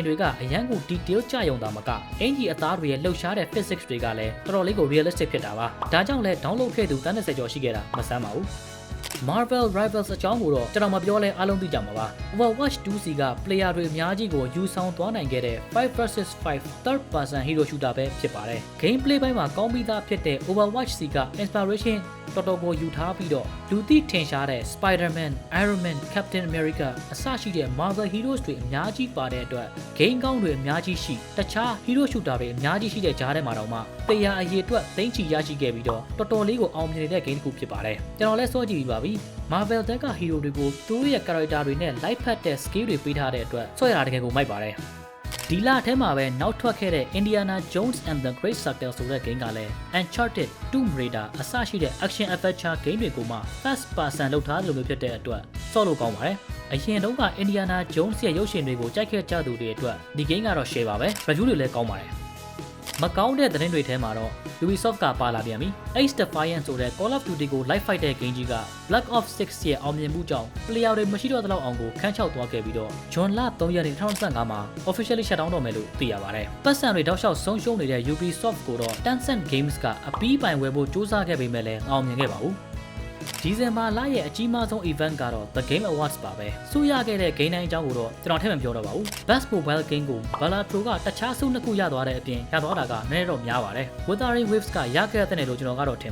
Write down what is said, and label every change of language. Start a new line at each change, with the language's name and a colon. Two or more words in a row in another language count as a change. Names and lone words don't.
Burmese: တွေကအရန်ကို detail ကြရုံသာမကအင်ဂျီအသားတွေရဲ့လှုပ်ရှားတဲ့ physics တွေကလည်းတော်တော်လေးကို realistic ဖြစ်တာပါ။ဒါကြောင့်လဲ download ခဲ့သူ30ကျော်ရှိခဲ့တာမဆန်းပါဘူး။ Marvel Rivals အကြောင်းကိုတော့ကျွန်တော်မပြောလဲအားလုံးသိကြမှာပါ Overwatch 2C က player တွေအများကြီးကိုယူဆောင်သွားနိုင်ခဲ့တဲ့
English: 5 vs 5 third person hero shooter
Burmese: ပဲဖြစ်ပါတယ် Gameplay ဘိုင်းမှာကောင်းပြီးသားဖြစ်တဲ့ Overwatch C က inspiration တော်တော်ကိုယူထားပြီးတော့လူသိထင်ရှားတဲ့ Spider-Man, Iron Man, Captain America အစရှိတဲ့ Marvel heroes တွေအများကြီးပါတဲ့အတွက် game ကောင်းတွေအများ ကြီးရှိတခြား
English: hero shooter
Burmese: တွေအများကြီးရှိတဲ့ကြားထဲမှာတော့မှ player အရေအတွက်သိန်းချီရရှိခဲ့ပြီးတော့တော်တော်လေးကိုအောင်မြင်နေတဲ့ game တစ်ခုဖြစ်ပါတယ်ကျွန်တော်လည်းစောကြည့်ပြီး ပါပြီ Marvel တက်က hero တွေကိုသူတို့ရဲ့ character တွေနဲ့ live ဖတ်တဲ့ skill တွေပေးထားတဲ့အတွက်ဆွဲရတာတကယ်ကိုမိုက်ပါတယ်ဒီလထဲ မှာပဲနောက်ထွက်ခဲ့တဲ့ Indiana Jones and the Great Circle ဆိုတဲ့ game ကလည်း Uncharted, Tomb Raider အစရှိတဲ့
English: action adventure game
Burmese: တွေကိုမှ
English: first person
Burmese: လုပ်ထားလို့မျိုးဖြစ်တဲ့အတွက်စောလို့ကောင်းပါတယ်အရင်တုန်းက Indiana Jones ရဲ့ရုပ်ရှင်တွေကိုကြိုက်ခဲ့ကြသူတွေအတွက်ဒီ game ကတော့ share ပါပဲ review တွေလည်းကောင်းပါတယ်မကောင်းတဲ့သတင်းတွေထဲမှာတော့ Ubisoft ကပါလာပြန်ပြီ Age Defiant ဆိုတဲ့ Call of Duty ကို
English: live fight
Burmese: တဲ့ game ကြီးက Black Ops 6 ရဲ့အောင်မြင်မှုကြောင့် player တွေမရှိတော့တဲ့လောက်အောင်ကိုခန်းချောက်သွားခဲ့ပြီးတော့ June လ 3 ရက်နေ့2025မှာ
English: officially shut down
Burmese: တော့မယ်လို့သိရပါတယ်။ပတ်စံတွေတောက်လျှောက်ဆုံးရှုံးနေတဲ့ Ubisoft ကိုတော့ Tencent Games ကအပီးပိုင်ဝယ်ဖို့စူးစမ်းခဲ့ပေမဲ့လည်းအောင်မြင်ခဲ့ပါဘူး။ဒီဇင်ဘာလရဲ့အကြီးမားဆုံး event ကတော့ The Game Awards ပါပဲ။စူးရခဲ့တဲ့ game တိုင်းအကြောင်းကိုတော့ကျွန်တော်ထည့်မပြောတော့ပါဘူး။ Best Mobile Game ကို Balatro ကတခြားဆုနှစ်ခုရသွားတဲ့အပြင်ရသွားတာကနည်းတော့များပါတယ်။ Wuthering Waves ကရခဲ့တဲ့လို့ကျွန်တော်ကတော့ထင်